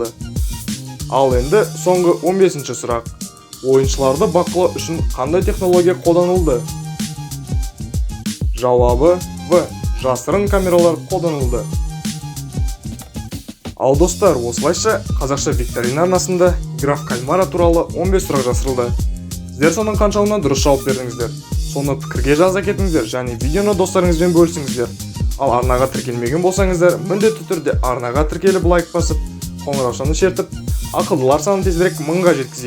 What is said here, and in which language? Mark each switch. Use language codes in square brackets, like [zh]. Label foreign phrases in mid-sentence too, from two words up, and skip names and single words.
[kk] Ал енді соңғы 15-ші сұрақ. Ойыншыларды бақылау үшін қандай технология қолданылды? Жауабы В. Жасырын камералар қолданылды. Ал достар, осылайша қазақша викторина арнасында Игра в кальмара туралы 15 сұрақ жасырылды. Сіздер соның қаншалығына дұрыс жауап бердіңіздер? Соны пікірге жаза кетіңіздер және видеоны достарыңызбен бөлісіңіздер. Ал арнаға тіркелмеген болсаңыздар, міндетті түрде арнаға тіркеліп лайк басып, қоңыраушаны шертіп, ақылдылар санын тезірек 1000-ға жеткізейік.